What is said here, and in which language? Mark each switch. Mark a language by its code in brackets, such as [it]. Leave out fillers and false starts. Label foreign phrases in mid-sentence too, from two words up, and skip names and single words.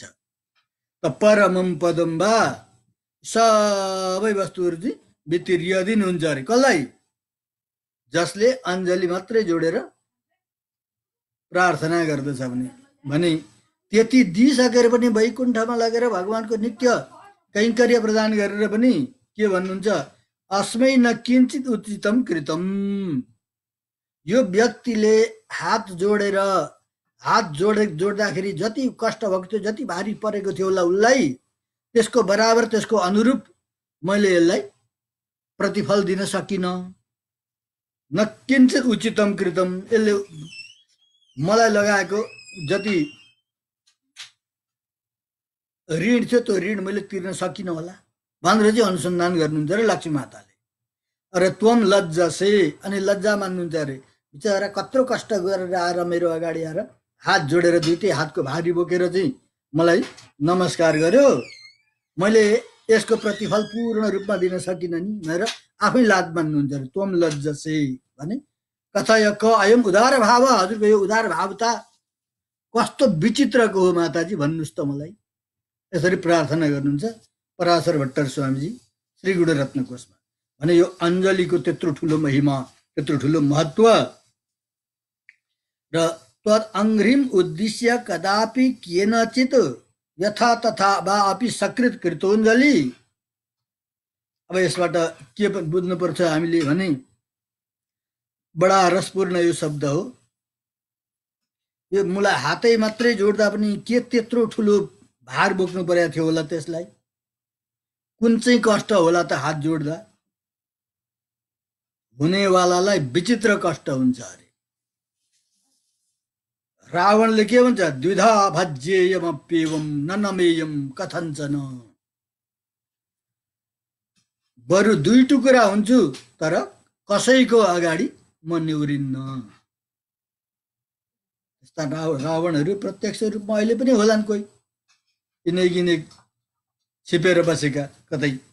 [ne] त [sa] परमम पदम वा, [ne] सबै वस्तुहरू चाहिँ बितिरियदिनुहुन्छ अरे कसलाई? जसले अञ्जली मात्रै जोडेर प्रार्थना गर्दछ भने त्यति दिइसकेर पनि वैकुण्ठमा लगेर भगवानको नित्य कैङ्कर्य प्रदान गरेर पनि के भन्नुहुन्छ? [sa] अस्मै न किञ्चित उचितम कृतम। [ne] यो व्यक्तिले हात जोड्दाखेरि जति कष्ट भएको थियो, जति भारी परेको थियो उसलाई, त्यसको बराबर, त्यसको अनुरूप मैले यसलाई प्रतिफल दिन सकिनँ। [sa] न किञ्चित उचितम कृतम। [ne] यसले मलाई लगाएको जति ऋण थियो त्यो ऋण मैले तिर्न सकिनँ होला भनेर चाहिँ अनुसन्धान गर्नुहुन्छ अरे लक्ष्मी माताले। अरे [sa] त्वम लज्जसे, [ne] अनि लज्जा मान्नुहुन्छ अरे। बिचरा कत्रो कष्ट गरेर आएर मेरो अगाडि आएर हात जोडेर दुईटै हातको भारी बोकेर चाहिँ मलाई नमस्कार गर्यो, मैले यसको प्रतिफल पूर्ण रूपमा दिन सकिनँ नि भनेर आफै लाज मान्नुहुन्छ अरे। [sa] त्वम लज्जसे भने कथय क अयम उदार भाव। [ne] हजुरको यो उदार भावता कस्तो विचित्रको हो माताजी, भन्नुहोस् त मलाई। यसरी प्रार्थना गर्नुहुन्छ पराशर भट्टर स्वामीजी श्री गुणरत्न कोशमा। भने यो अञ्जलीको त्यत्रो ठुलो महिमा, त्यत्रो ठुलो महत्व र [sa] तद् अङ्घ्रिम उद्दिश्य कदापि केनचित् यथा तथा वा अपि सकृत कृतोञ्जली। [ne] अब यसबाट के बुझ्नुपर्छ हामीले भने बडा रसपूर्ण यो शब्द हो। यो मुला हातै मात्रै जोड्दा पनि के त्यत्रो ठुलो भार बोक्नु परेको थियो होला त्यसलाई? कुन चाहिँ कष्ट होला त हात जोड्दा? हुनेवालालाई विचित्र कष्ट हुन्छ अरे। रावणले के भन्छ? [sa] द्विधा भज्येयमप्येवं न नमेयं कथञ्चन। [ne] बरु दुई टुक्रा हुन्छु तर कसैको अगाडि म निहुरिन्न। यस्ता रावणहरू प्रत्यक्ष रूपमा अहिले पनि होलान्, कोही किने छिपेर बसेका कतै।